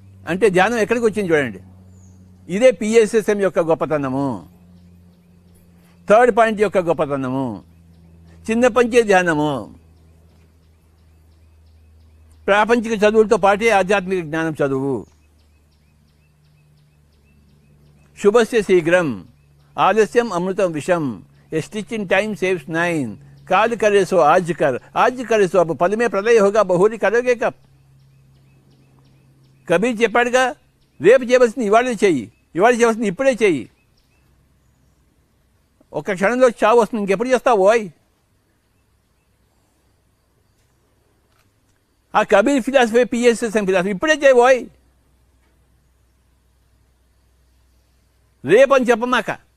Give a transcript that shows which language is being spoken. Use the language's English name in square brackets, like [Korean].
[Telugu] అంటే ధ్యానం ఎక్కడికి వచ్చింది చూడండి. ఇదే పిఎస్ఎస్ఎం యొక్క గొప్పతనము, 3rd పాయింట్ యొక్క గొప్పతనము. చిన్న పంచే ధ్యానము. ప్రాపంచిక చదువులతో పాటే ఆధ్యాత్మిక జ్ఞానం చదువు. [Sanskrit] శుభస్య శీఘ్రం, ఆలస్యం అమృతం విషం, [English] a stitch in time saves 9, [Hindi] काल करे सो आज करे सो अब, पल में प्रलय होगा बहुरी करोगे कब. [Telugu] కబీర్ చెప్పాడుగా, రేపు చేయవలసింది ఇవాళే చెయ్యి, ఇవాళ చేయవలసింది ఇప్పుడే చెయ్యి. ఒక క్షణంలో చావు వస్తుంది, ఇంకెప్పుడు చేస్తావు ఓయ్. ఆ కబీర్ ఫిలాసఫీ పిఎస్ఎస్ఎం ఫిలాసఫీ ఇప్పుడే చేయబోయ్, రేపని చెప్పమాక.